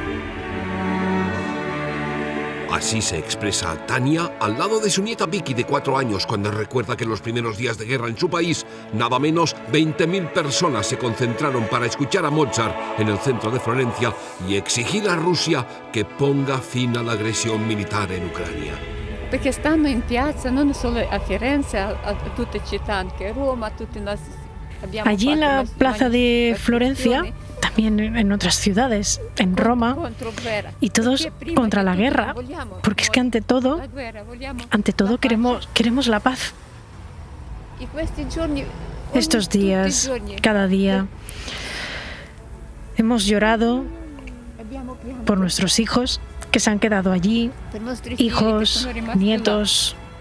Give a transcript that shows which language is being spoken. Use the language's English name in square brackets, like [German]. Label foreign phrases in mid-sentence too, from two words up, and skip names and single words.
[Spanish] Así se expresa Tania al lado de su nieta Vicky de 4 años cuando recuerda que en los primeros días de guerra en su país, nada menos 20.000 personas se concentraron para escuchar a Mozart en el centro de Florencia y exigir a Rusia que ponga fin a la agresión militar en Ucrania. [Italian] Perché stanno in piazza non solo a Firenze, a tutte città, anche a Roma, tutti noi abbiamo [Spanish] Allí en la plaza de Florencia, también en otras ciudades, en Roma, y todos contra la guerra, porque es que ante todo queremos la paz. Estos días, cada día, hemos llorado por nuestros hijos que se han quedado allí, hijos, nietos.